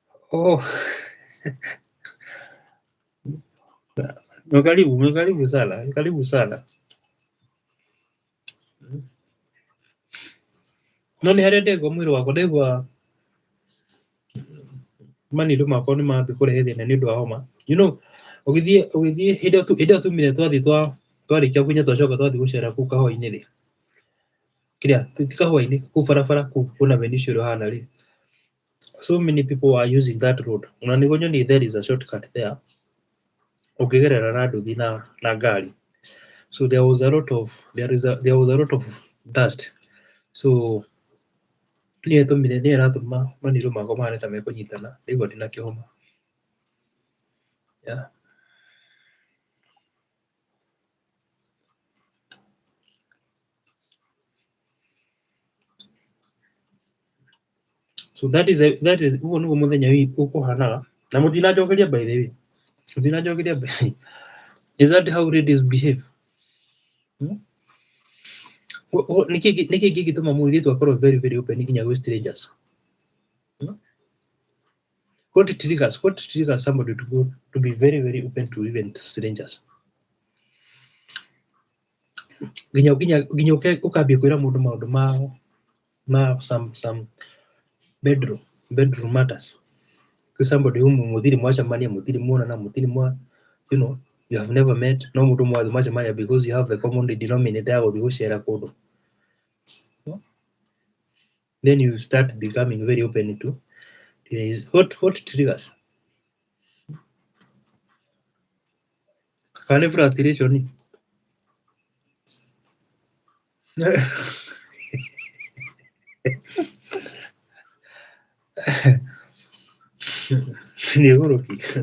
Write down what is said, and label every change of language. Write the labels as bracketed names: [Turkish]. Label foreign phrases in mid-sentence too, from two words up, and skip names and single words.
[Swahili] Oh, karibu sana, karibu sana. [Kikuyu] No nĩ harĩa ndengwa mwĩrĩ wakwa ndaigua maniũrũ makwa nĩ mambia kũrehe thĩna nĩ ũndũ wa homa. [English] You know, [Kikuyu] ũgĩthiĩ hĩndĩ ĩyo tumire twarĩkia kũnya twacoka twathiĩ gũcera kũu kahũa-inĩ rĩ, ti kahũa-inĩ, kũu barabara kũu kwĩna peninsula ũhana rĩ, [English] so many people are using that road. [Kikuyu] Na nĩguo nyonie [English] there is a shortcut there [Kikuyu] ũngĩgerera na nduthi na ngari. [English] So there was a lot of dust. [Kikuyu] So nĩyo ĩratũma maniũrũ makwa mahane ta mekũnyitana, ndaigua ndĩna kĩhoma. [English] Yeah. So that is [Kikuyu] ũguo nĩguo mũthenya ũkũhanaga. Na mũtinanjokeria [English] by the way. Mũtinanjokeria by the way. Is that how ladies behave? [Kikuyu] Nĩkĩ kĩngĩtũma mũirĩtu akorwo [English] very very open [Kikuyu] nginya gwĩ strangers? [English] What triggers somebody to be very very open to even strangers? [Kikuyu] Nginya ũkambia kwĩra mũndũ maũndũ ma [English] some bedroom matters to somebody whom [Kikuyu] mũthiri mwacemania, mũthiri muonana, mũthiri [English] you know, you have never met, [Kikuyu] no mũndũ mwathiĩ mwacemania [English] because you have the common denominator [Kikuyu] ya gũthiĩ gũcera kũndũ. [English] Then you start becoming very open to what triggers? [Kikuyu] Kana frustration. Nĩ ũgũrũki.